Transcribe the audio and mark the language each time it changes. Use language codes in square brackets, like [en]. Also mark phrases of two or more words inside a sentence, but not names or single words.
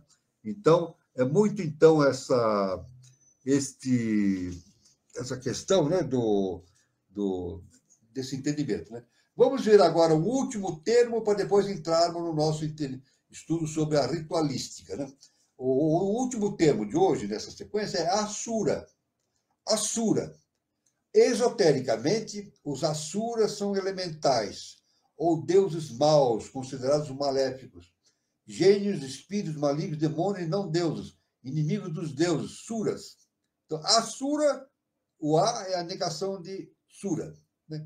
[pt] Então, é muito então essa questão, né, desse entendimento, né? Vamos ver agora o último termo para depois entrarmos no nosso estudo sobre a ritualística, né? O último termo de hoje, nessa sequência, é Asura. Asura. Esotericamente, os Asuras são elementais, ou deuses maus, considerados maléficos, gênios, espíritos malignos, demônios e não deuses, inimigos dos deuses, Suras. Então, Asura, o A é a negação de Sura, né?